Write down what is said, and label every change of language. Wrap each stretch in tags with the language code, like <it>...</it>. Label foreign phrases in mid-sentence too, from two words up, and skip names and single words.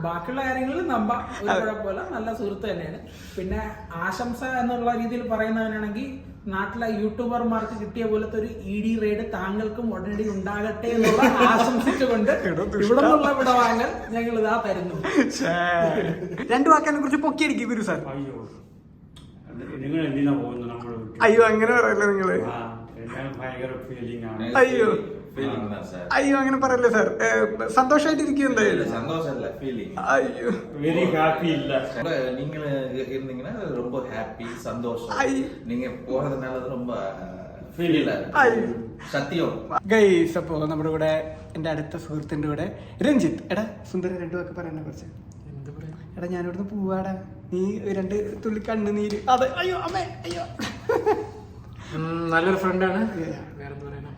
<ml>ബാക്കിയുള്ള കാര്യങ്ങളിൽ നമ്പാം, ഒരു കുഴപ്പമില്ല, നല്ല സുഹൃത്ത് തന്നെയാണ്. പിന്നെ ആശംസ എന്നുള്ള രീതിയിൽ പറയുന്നവനാണെങ്കിൽ നാട്ടിലെ യൂട്യൂബർമാർക്ക് കിട്ടിയ പോലത്തെ ഒരു ED റെയ്ഡ് താങ്കൾക്കും ഉടനടി ഉണ്ടാകട്ടെ എന്നുള്ള ആശംസിച്ചുകൊണ്ട് ഇവിടെ നിന്നുള്ള വിടവാങ്ങൽ ഞങ്ങൾ ഇതാ തരുന്നു. രണ്ടു വാക്കിനെ കുറിച്ച് പൊക്കിയടിക്കും ഗുരു സാർ. നിങ്ങൾ എന്തിനാ പോകുന്നത് നമ്മുടെ വീട്ടിൽ? അയ്യോ അങ്ങനെ പറയല്ലേ നിങ്ങള്. ഭയങ്കര ഫീലിംഗ് ആണ്. അയ്യോ അയ്യോ അങ്ങനെ പറയല്ലേ സാർ. സന്തോഷമായിട്ടിരിക്കും എന്തായാലും.</ml> <ta>சந்தோஷம் இல்ல ஃபீலிங்.</ta> <ml>അയ്യോ</ml> <en>very happy ഇല്ല.</en> <ta>நீங்க இருந்தீங்கன்னா ரொம்ப ஹாப்பி சந்தோஷம். ஐ. நீங்க போறதுனால ரொம்ப</ta> <ml>ഫീൽ ഇല്ല. അയ്യോ</ml> <ta>சத்தியம்.</ta> <ml>ഗൈസ്, അപ്പോ നമ്മുടെ കൂടെ എന്റെ അടുത്ത സുഹൃത്തിന്റെ കൂടെ രഞ്ജിത്ത്. എടാ സുന്ദര രണ്ടു വാക്ക് പറയാനെ കുറിച്ച്. എടാ ഞാനിവിടുന്ന് പോവാടാ, നീ രണ്ട് തുള്ളി കണ്ണുനീര്. അതെ അയ്യോ അമ്മേ അയ്യോ. നല്ലൊരു ഫ്രണ്ടാണ്. വേറെ എന്താ പറയാനാ,</ml>